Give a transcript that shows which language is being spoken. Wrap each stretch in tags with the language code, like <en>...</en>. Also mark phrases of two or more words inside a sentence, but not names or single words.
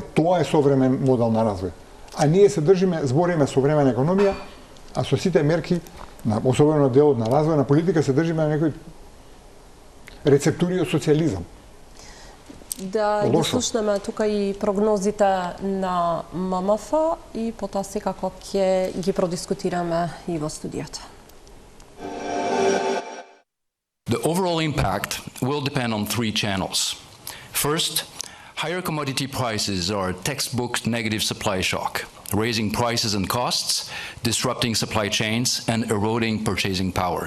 <mk>Тоа е современ модел на развој. А ние се збориме современа економија, а со сите мерки, особено на делот на развојна политика, се држиме на некои рецептури од социјализам. Да ги слушнеме тука и прогнозите на ММФ и потоа секако ќе ги продискутираме и во студиото.</mk> <en>The overall impact will depend on three channels. First, higher commodity prices are a textbook negative supply shock, raising prices and costs, disrupting supply chains, and eroding purchasing power.</en>